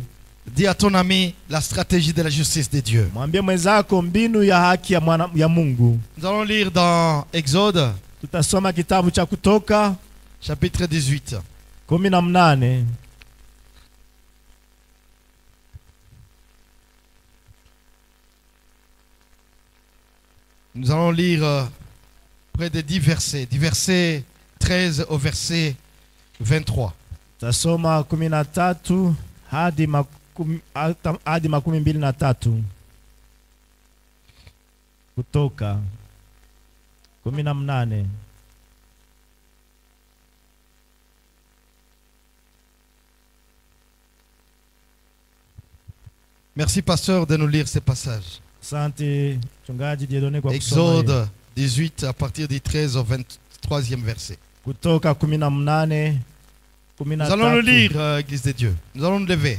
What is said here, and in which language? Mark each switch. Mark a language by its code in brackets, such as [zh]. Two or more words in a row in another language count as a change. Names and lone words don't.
[fr] Dis à ton ami la stratégie de la justice de Dieu. [sw] Mwambie mwenzako mbinu ya haki ya Mungu. [fr] Nous allons lire dans Exode. [sw] Tutasoma kitabu cha Kutoka [fr] chapitre 18. 18. Nous allons lire près de 10 versets, du verset 13 au verset 23. [sw] Tutasoma 13 hadi 23. Kutoka 18. [fr] Merci pasteur de nous lire ces passages. Exode 18 à partir du 13 au 23e verset. [sw] Kutoka 18. [fr] Nous allons le lire, Église de Dieu. Nous allons nous lever.